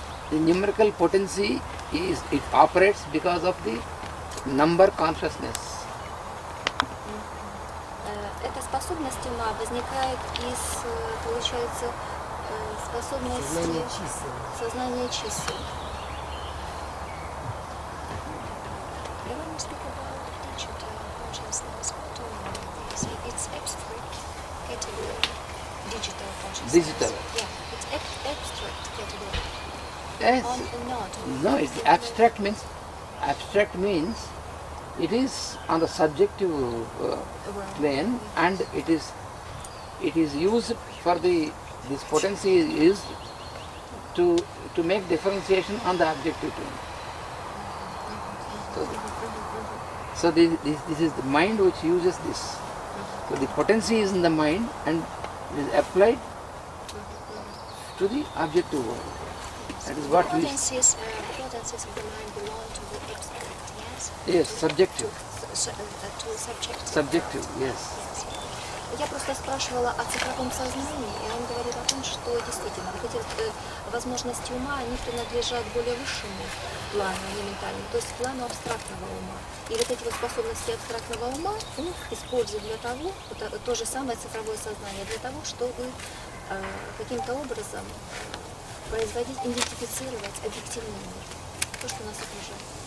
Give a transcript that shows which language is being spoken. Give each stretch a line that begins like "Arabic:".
English: The numerical potency it operates because of the number consciousness.
Russian: Эта способность ума возникает из, получается, способности сознания чисел.
English: Speak about digital consciousness. What do you mean? It's abstract category. Digital consciousness. Digital. Yeah, it's abstract category. Yes. No, it's abstract means it is on the subjective plane, and it is used for this potency is used to make differentiation on the objective plane. So this is the mind which uses this. So the potency is in the mind and it is applied to the objective world. That is what we... Potencies of the mind belong to the abstract, yes? Yes, subjective. To subjective. Subjective, yes.
Russian: Я просто спрашивала о цифровом сознании, и он говорит о том, что действительно вот эти возможности ума, они принадлежат более высшему плану, элементарному, то есть плану абстрактного ума. И вот эти вот способности абстрактного ума он использует для того, то же самое цифровое сознание, для того, чтобы каким-то образом производить, идентифицировать объективный мир, то, что нас окружает.